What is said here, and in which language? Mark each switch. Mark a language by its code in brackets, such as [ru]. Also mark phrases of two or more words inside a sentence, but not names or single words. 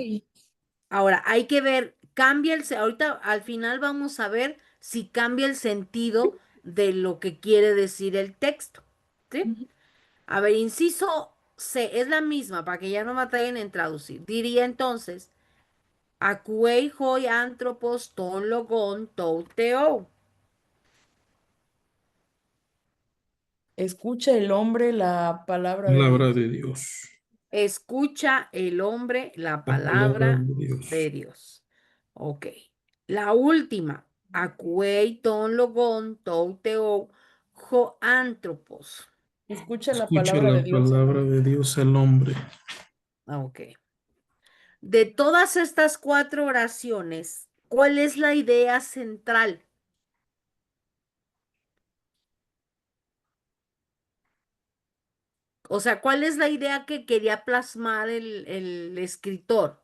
[es] Ahora, hay que ver, ahorita al final vamos a ver si cambia el sentido de lo que quiere decir el texto. ¿Sí? Ujú. A ver, inciso C, es la misma, para que ya no me batallen en traducir. Diría entonces, [el] ἀκούει οἱ ἄνθρωπος τὸν λόγον τοῦ θεοῦ. [es] Escucha el hombre la palabra de Palabra Dios. de Dios. Escucha el hombre la La palabra palabra de Dios. de Dios. Ok. La última. [el] ἀκούει τὸν λόγον τοῦ θεοῦ ὁ ἄνθρωπος. [es] Escucha la Escucha palabra la de Dios el palabra hombre. de Dios el hombre. Ok. De todas estas 4 oraciones, ¿cuál es la idea central? O sea, ¿cuál es la idea que quería plasmar el escritor?